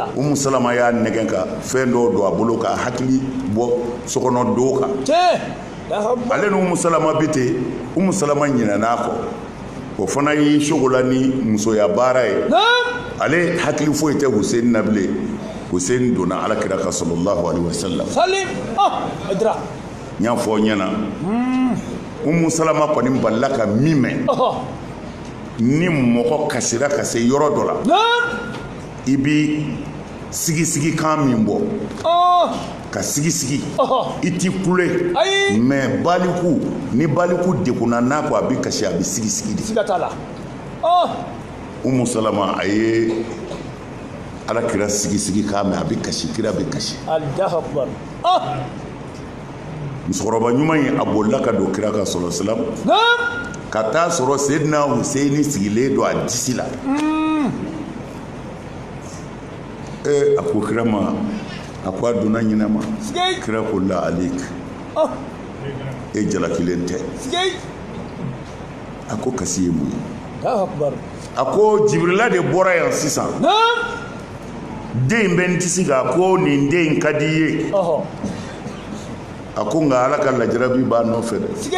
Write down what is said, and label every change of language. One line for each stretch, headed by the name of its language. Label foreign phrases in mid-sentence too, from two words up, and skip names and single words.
Bambara: Umu Salama y'a nɛgɛ ka fɛn dɔ don a bolo k'a hakili bɔ sokɔnɔ do kan ale ni Umu Salama bi ten Umu Salama ɲinɛn'a kɔ o fana y'i sogola ni musoya baara ye ale hakili foyi tɛ Hussein na bilen Hussein donna Alakira ka
Arabic: صلى الله عليه وسلم salim idra
Bambara: n y'a fɔ ɲɛna Umu Salama kɔni balila ka min mɛn ni mɔgɔ kasira ka se yɔrɔ dɔ la i bi sigisigi kan min bɔ ka sigisigi i ti kule mais baliku ni baliku dekunna n'a ko a bi kasi a bi sigisigi de siga t'a la Umu Salama a ye Alakira sigisigi kan mɛn a bi kasi kira bi kasi
Arabic: الله أكبر
Bambara: musokɔrɔba ɲuman in a bolila ka don kira ka
Arabic: صلى الله عليه وسلم
Bambara: ka taa sɔrɔ Seydina Hussein sigilen don a disi la a ko kira ma a ko a donna ɲinɛma kira ko la alik e jalakilen tɛ a ko kasi ye mun ye a ko Jibirila de bɔra yan sisan den bɛ n disi kan ko nin den ka di i ye a ko nka Ala ka lajarabi b'a nɔfɛ dɛ